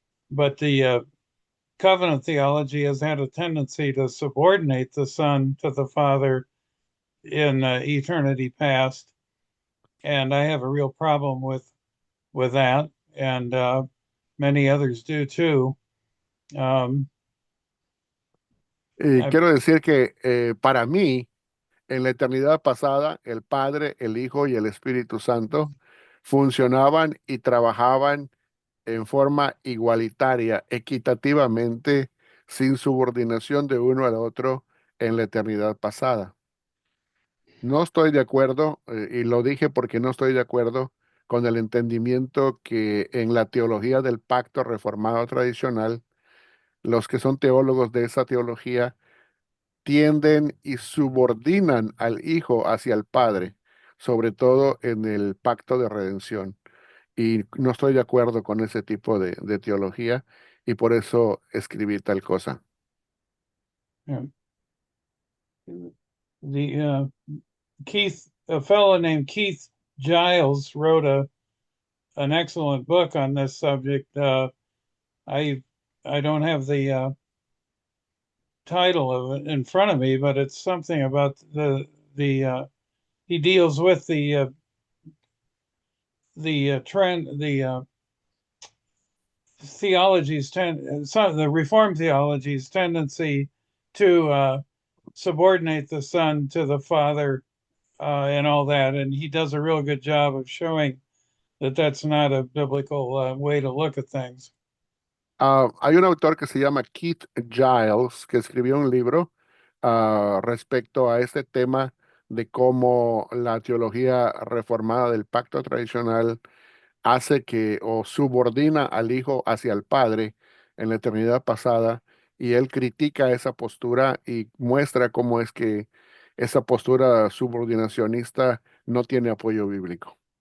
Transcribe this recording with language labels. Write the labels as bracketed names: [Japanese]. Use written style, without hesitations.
[English] But the covenant theology has had a tendency to subordinate the Son to the Father in eternity past, and I have a real problem with that, and many others do too. Um, Y I, [Spanish] quiero decir que para mí, en la eternidad pasada, el Padre, el Hijo y el Espíritu Santo funcionaban y trabajaban en forma igualitaria, equitativamente, sin subordinación de uno al otro en la eternidad pasada. No estoy de acuerdo, y lo dije porque no estoy de acuerdo con el entendimiento que en la teología del pacto reformado tradicional, los que son teólogos de esa teología tienden y subordinan al Hijo hacia el Padre, sobre todo en el pacto de redención. Y no estoy de acuerdo con ese tipo de teología y por eso escribí tal cosa. [English] uh, the a fellow named Keith Giles wrote an excellent book on this subject. I I don't have the title of it in front of me, but it's something about the he deals with the trend the some of the Reformed theology's tendency to subordinate the Son to the Father and all that, and he does a real good job of showing that that's not a biblical way to look at things. [Spanish] Hay un autor que se llama Keith Giles que escribió un libro respecto a este tema de cómo la teología reformada del pacto tradicional hace que o subordina al Hijo hacia el Padre en la eternidad pasada y él critica esa postura y muestra cómo es que esa postura subordinacionista no tiene apoyo bíblico.